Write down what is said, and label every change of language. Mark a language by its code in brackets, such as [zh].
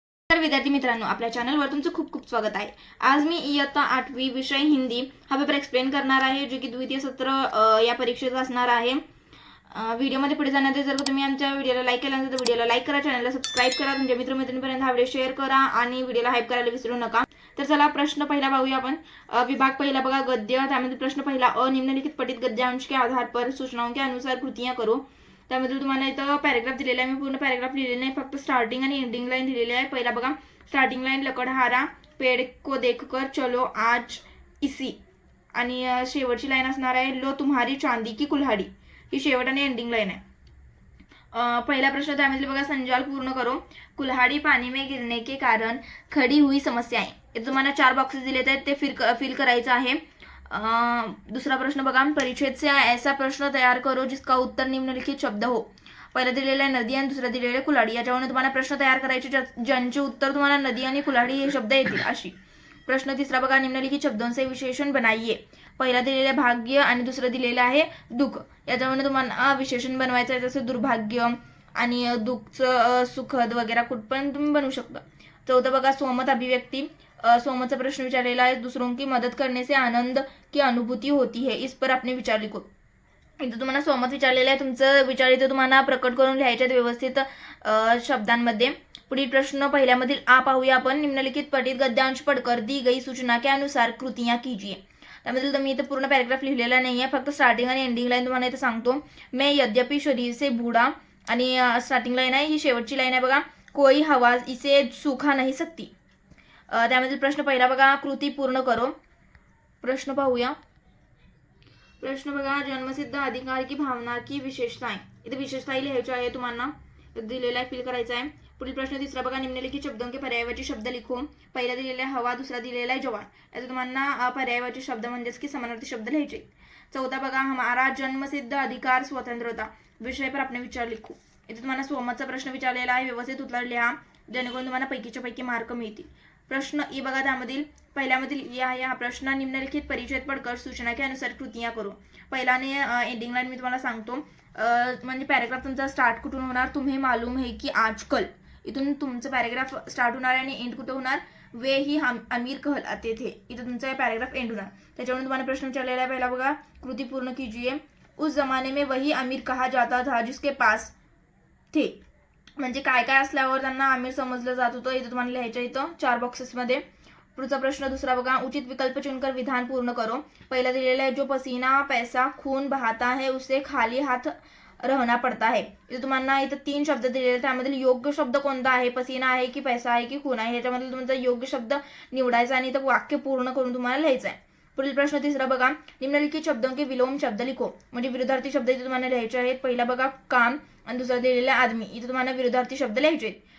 [mr] विद्यार्थी मित्रांनो, आपल्या चॅनलवर तुमचं खूप खूप स्वागत आहे। आज मी इयत्ता 8वी विषय हिंदी हा पेपर एक्सप्लेन करणार आहे, जो की द्वितीय सत्र या परीक्षेचा असणार आहे। व्हिडिओमध्ये पुढे जाण्याआधी जर तुम्ही आमच्या व्हिडिओला लाईक केला नसेल तर व्हिडिओला लाईक करा, चॅनलला सबस्क्राईब करा, तुमच्या मित्रमैत्रिणींपर्यंत हा व्हिडिओ शेअर करा आणि व्हिडिओला हाईप करायला विसरू नका। तर चला प्रश्न पहिला पाहूया आपण। विभाग पहिला बघा, गद्य। त्यामध्ये प्रश्न पहिला, [hi] निम्नलिखित पठित गद्यांश के आधार पर सूचनाओं के अनुसार कृतियां करो। [mr] त्यामध्ये तुम्हाला इथं पॅराग्राफ दिलेला आहे, मी पूर्ण पॅराग्राफ लिहिलेला नाही, फक्त स्टार्टिंग आणि एंडिंग लाईन दिलेली आहे। पहिला बघा, स्टार्टिंग लाईन [hi] लकड़हारा पेड़ को देखकर चलो आज इसी, [mr] आणि शेवटची लाईन असणार आहे [hi] लो तुम्हारी चांदी की कुल्हाड़ी, [mr] ही शेवट आणि एंडिंग लाईन आहे। पहिला प्रश्न त्यामध्ये बघा, [hi] संजाल पूर्ण करो। कुल्हाड़ी पानी में गिरने के कारण खड़ी हुई समस्याएं, [mr] इथे तुम्हाला 4 बॉक्सेस दिलेत आहेत, ते फिल करायचं आहे। दूसरा प्रश्न बघा, [hi] परिच्छेद से ऐसा प्रश्न तैयार करो जिसका उत्तर निम्नलिखित शब्द हो। [mr] पहिला दिलेला आहे नदी आणि दुसरा दिलेला आहे कुल्हाड़ी, याच्यावरून तुम्हाला प्रश्न तयार करायचे ज्यांचे उत्तर तुम्हाला नदी आणि कुल्हाड़ी हे शब्द येतील अशी। प्रश्न तिसरा बघा, [hi] निम्नलिखित शब्दों से विशेषण बनाइए। [mr] पहिला दिलेला आहे भाग्य आणि दुसरं दिलेलं आहे दुःख, याच्यावरून तुम्हाला विशेषण बनवायचं आहे, जसं दुर्भाग्य आणि दुःखचं सुखद वगैरे कुठपण तुम्ही बनवू शकता। चौथा बघा, [hi] स्वमत अभिव्यक्ति। [mr] स्वमतचा प्रश्न विचारलेला आहे, [hi] दूसरों की मदद करने से आनंद की अनुभूति होती है, इस पर अपने विचार लिखो। [mr] इथं तुम्हाला स्वमत विचारलेलं आहे, तुमचं विचार इथं तुम्हाला प्रकट करून लिहायचे व्यवस्थित शब्दांमध्ये। पुढील प्रश्न पहिल्यामधील आ पाहूया आपण। [hi] निम्नलिखित पठित गद्यांश पढ़कर दी गई सूचना के अनुसार कृतियां कीजिए। [mr] त्यामध्ये मी इथं पूर्ण पॅराग्राफ लिहिलेला नाही आहे, फक्त स्टार्टिंग आणि एंडिंग लाईन तुम्हाला इथं सांगतो। [hi] मैं यद्यपि शरीर से बूढ़ा, [mr] आणि स्टार्टिंग लाईन आहे, ही शेवटची लाईन आहे बघा, [hi] कोई हवा इसे सूखा नहीं सकती। [mr] त्यामधील प्रश्न पहिला बघा, [hi] कृती पूर्ण करो। [mr] प्रश्न पाहूया। प्रश्न बघा, [hi] जन्मसिद्ध अधिकार की भावना की विशेषताएं, [mr] इथे विशेषताएं लिहायच्या आहे, तुम्हाला दिलेला आहे, फिल करायचा आहे। पुढील प्रश्न तिसरा बघा, [hi] निम्नलिखित शब्दों के पर्यायवाची शब्द लिखो। [mr] पहिला दिलेला आहे हवा, दुसरा दिलेला आहे जवान, याचा तुम्हाला पर्यायवाची शब्द म्हणजेच की समानार्थी शब्द लिहायचे। चौथा बघा, [hi] हमारा जन्मसिद्ध अधिकार स्वतंत्रता, विषय पर अपने विचार लिखो। [mr] इथे तुम्हाला स्वमतचा प्रश्न विचारलेला आहे, व्यवस्थित उत्तर लिहा, जेणेकरून तुम्हाला पैकीच्या पैकी मार्क मिळतील। प्रश्न ई बघा, त्यामधील पहिल्यामधील ई आहे हा प्रश्न, [hi] निम्नलिखित परिच्छेद पढ़कर सूचना के अनुसार कृतियां करो। [mr] पहिल्याने एंडिंग लाइन मी तुम्हाला सांगतो, म्हणजे पॅराग्राफ तुमचा स्टार्ट कुठून होणार, [hi] तुम्हें मालूम है की आजकल, [mr] इथून तुमचं पॅराग्राफ स्टार्ट होणार आणि एंड कुठे होणार, [hi] वे ही हम अमीर कहलाते थे, [mr] इथं तुमचा पॅराग्राफ एंड होणार। त्याच्यावरून तुम्हाला प्रश्न विचारलेला आहे, पहिला बघा, [hi] कृती पूर्ण कीजिए। उस जमाने में वही अमीर कहा जाता था जिसके पास थे, [mr] म्हणजे काय काय असल्यावर त्यांना आमिर समजलं जात होतं, इथं तुम्हाला लिहायचं इथं 4 बॉक्सेसमध्ये। पुढचा प्रश्न दुसरा बघा, [hi] उचित विकल्प चुनकर विधान पूर्ण करो। [mr] पहिला दिलेला आहे, [hi] जो पसीना पैसा खून बहाता है उसे खाली हाथ रहना पड़ता है। [mr] इथे तुम्हाला इथं 3 शब्द दिलेले, त्यामधील योग्य शब्द कोणता आहे, पसीना आहे की पैसा आहे की खून आहे, याच्यामधील तुमचा योग्य शब्द निवडायचा आणि इथं वाक्य पूर्ण करून तुम्हाला लिहायचं आहे। पुढील प्रश्न तिसरा बघा, [hi] निम्नलिखित शब्दों के विलोम शब्द लिखो, [mr] म्हणजे विरुद्धार्थी शब्द इथे तुम्हाला लिहायचे आहेत। पहिला बघा, काम, आणि दुसरा दिलेला आदमी, इथे तुम्हाला विरुद्धार्थी शब्द लिहायचे आहेत।